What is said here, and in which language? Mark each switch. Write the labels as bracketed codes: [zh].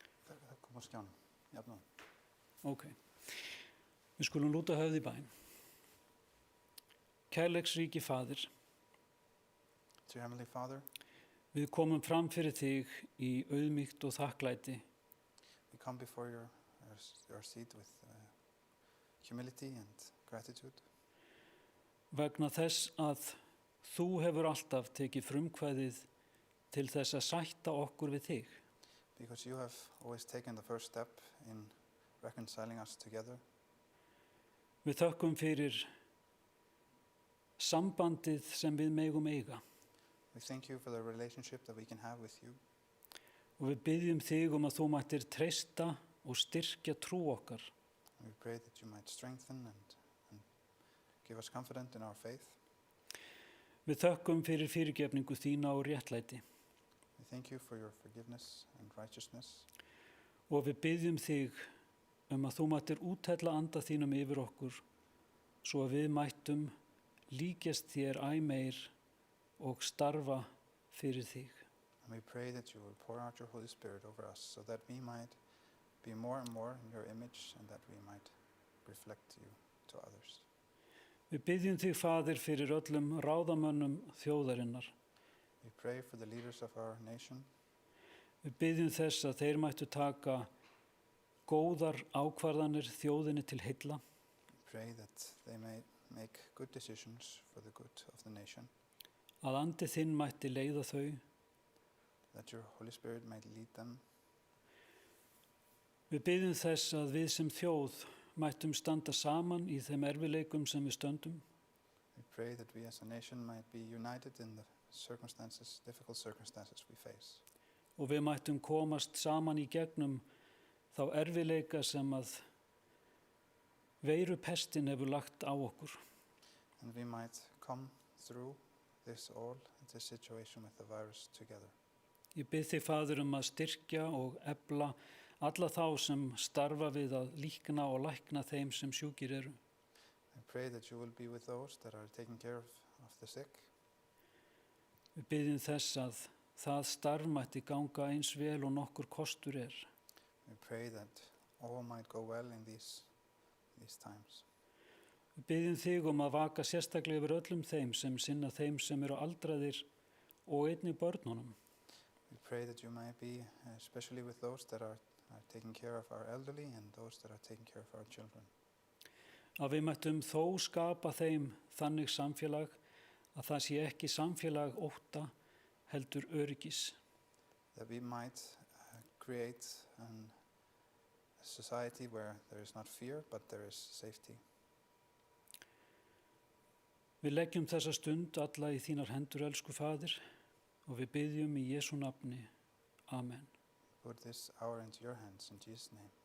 [is] Það kom á skjánum, jafnum. Ok. Við skulum lúta höfð í bæn. Kærleiksríki Faðir, [en] Dear Heavenly Father, [is] við komum fram fyrir þig í auðmýkt og þakklæti [en] we come before your seat with humility and gratitude [is] vegna þess að þú hefur alltaf tekið frumkvæðið til þess að sætta okkur við þig. [en] because you have always taken the first step in reconciling us together. [is] Við þökkum fyrir sambandið sem við megum eiga [en] We thank you for the relationship that we can have with you. [is] og við byggjum þig að þú mættir treysta og styrkja trú okkar [en] And we pray that you might strengthen and give us confidence in our faith. [is] Við þökkum fyrir fyrirgefningu þína og réttlæti [en] We thank you for your forgiveness and righteousness. [is] og við byggjum þig að þú mættir úthella anda þínum yfir okkur svo að við mættum líkjast þér æ meir og starfa fyrir þig. [en] And we pray that you will pour out your Holy Spirit over us so that we might be more and more in your image and that we might reflect you to others. [is] Við byggjum þig, Faðir, fyrir öllum ráðamönnum þjóðarinnar. [en] We pray for the leaders of our nation. [is] Við byggjum þess að þeir mættu taka góðar ákvarðanir þjóðinni til heilla, [en] We pray that they may make good decisions for the good of the nation, [is] að andi þinn mætti leiða þau. [en] that your Holy Spirit might lead them. [is] Við byggjum þess að við sem þjóð mættum standa saman í þeim erfileikum sem við stöndum [en] We pray that we as a nation might be united in the circumstances, difficult circumstances we face. [is] og við mættum komast saman í gegnum þá erfileika sem að veirupestin hefur lagt á okkur. [en] And we might come through this situation with the virus together. [is] Ég bið þig, Faðir, að styrkja og efla alla þá sem starfa við að líkna og lækna þeim sem sjúkir eru. [en] I pray that you will be with those that are taking care of the sick. [is] Við biðjum þess að það starf mætti ganga eins vel og nokkur kostur er. [en] We pray that all might go well in these times. [is] Við biðjum þig að vaka sérstaklega yfir öllum þeim sem sinna þeim sem eru aldraðir og einnig börnunum. [en] We pray that you might be especially with those that are taking care of our elderly and those that are taking care of our children. [is] Að við mættum þó skapa þeim þannig samfélag að það sé ekki samfélag ótta heldur öryggis. [en] That we might create a society where there is not fear but there is safety. [is] Við leggjum þessa stund alla í þínar hendur, elsku Faðir, og við biðjum í Jesú nafni. Amen. [en] Put this hour into your hands in Jesus' name.